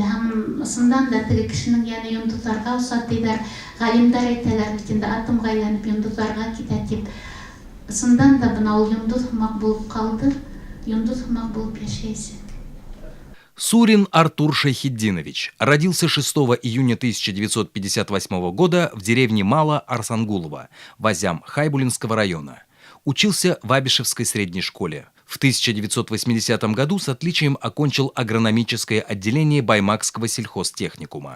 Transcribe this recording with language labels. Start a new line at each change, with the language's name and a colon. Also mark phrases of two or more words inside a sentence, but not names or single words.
Bashkir: Һәм сындан да теге кешенең яны йондызларга усат диләр, галимдар әйтәләр бит инде, атомга әйләнеп йондызларга китә дип. Сындан да бына ул йондыз һымак булып калды, йондыз һымак булып яшәйсе.
Russian: Сурин Артур Шайхетдинович родился 6 июня 1958 года в деревне Мало-Арсангулово, Вазям Хайбулинского района. Учился в Абишевской средней школе. В 1980 году с отличием окончил агрономическое отделение Баймакского сельхозтехникума.